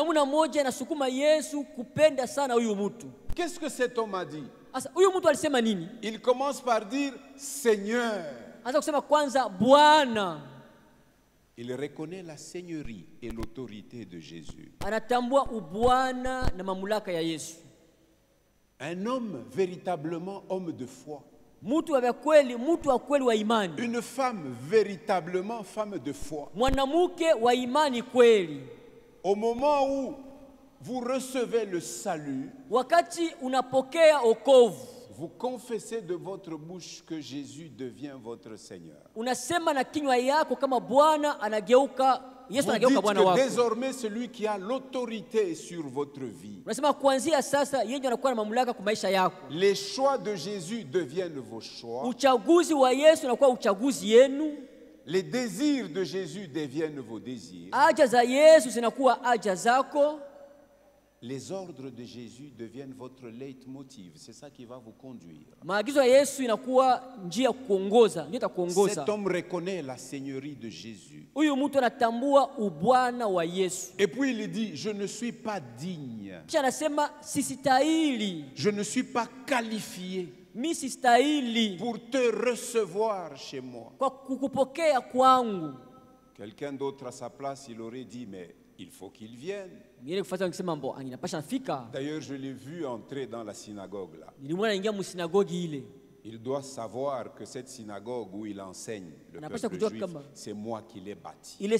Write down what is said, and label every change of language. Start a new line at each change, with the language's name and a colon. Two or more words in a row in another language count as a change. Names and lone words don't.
French: Qu'est-ce que cet homme a dit? Il commence par dire Seigneur. Il reconnaît la seigneurie et l'autorité de Jésus.
Swahili: Anatambua ubwana na mamlaka ya Yesu.
French: Un homme véritablement homme de foi.
Swahili: Mutu wa kweli, mutu wa kweli wa imani.
French: Une femme véritablement femme de foi.
Swahili: Mwanamke wa imani kweli.
French: Au moment où vous recevez le salut,
Swahili: wakati unapokea okovu,
French: vous confessez de votre bouche que Jésus devient votre Seigneur.
Swahili: Unasema na kinywa yako kama Bwana anageuka, Yesu anageuka Bwana wako.
French: Vous dites que désormais celui qui a l'autorité sur votre vie.
Swahili: Unasema kuanzia sasa yeye anakuwa na mamlaka kwa maisha yako.
French: Les choix de Jésus deviennent vos choix.
Swahili: Uchaguzi wa Yesu unakuwa uchaguzi yenu.
French: Les désirs de Jésus deviennent vos désirs.
Swahili: Haja za Yesu zinakuwa haja zako.
French: Les ordres de Jésus deviennent votre leitmotiv. C'est ça qui va vous conduire.
Swahili: Maagizo ya Yesu inakuwa njia kuongoza, ndio itakuongoza.
French: Cet homme reconnaît la seigneurie de Jésus.
Swahili: Huyu mtu anatambua ubwana wa Yesu.
French: Et puis il dit, je ne suis pas digne.
Swahili: Kisha anasema sistahili.
French: Je ne suis pas qualifié.
Swahili: Mimi sistahili
French: pour te recevoir chez moi.
Swahili: Kwa kukupokea kwangu.
French: Quelqu'un d'autre à sa place, il aurait dit, mais il faut qu'il vienne. D'ailleurs, je l'ai vu entrer dans la synagogue là. Il doit savoir que cette synagogue où il enseigne le peuple juif, c'est moi qui l'ai bâti.